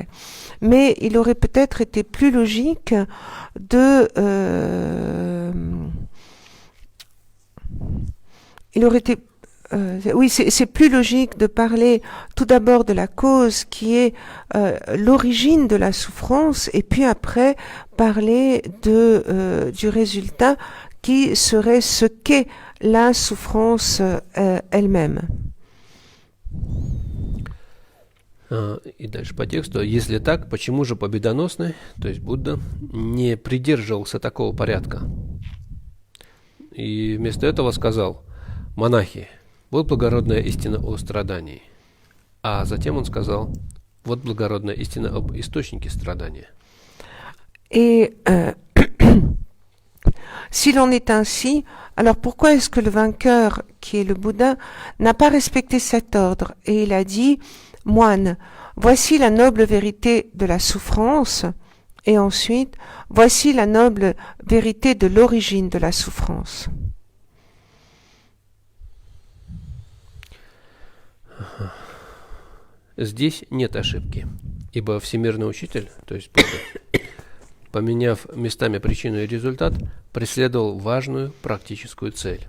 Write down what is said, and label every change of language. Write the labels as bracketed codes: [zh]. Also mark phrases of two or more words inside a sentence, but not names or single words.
[fr] Mais il aurait peut-être été plus logique c'est plus logique de parler tout d'abord de la cause qui est l'origine de la souffrance et puis après parler du résultat qui serait ce qu'est la souffrance elle-même. [ru] И дальше по тексту. Если так, почему же победоносный, то есть Будда, не придерживался такого порядка? И вместо этого сказал: Монахи, вот благородная истина о страдании. А затем он сказал, вот благородная истина об источнике страдания. [fr] Et s'il en est ainsi, alors pourquoi est-ce que le vainqueur, qui est le Bouddha, n'a pas respecté cet ordre? Et il a dit, moine, voici la noble vérité de la souffrance, et ensuite, voici la noble vérité de l'origine de la souffrance. [ru] Здесь нет ошибки, ибо всемирный учитель, то есть Будда, поменяв местами причину и результат, преследовал важную практическую цель.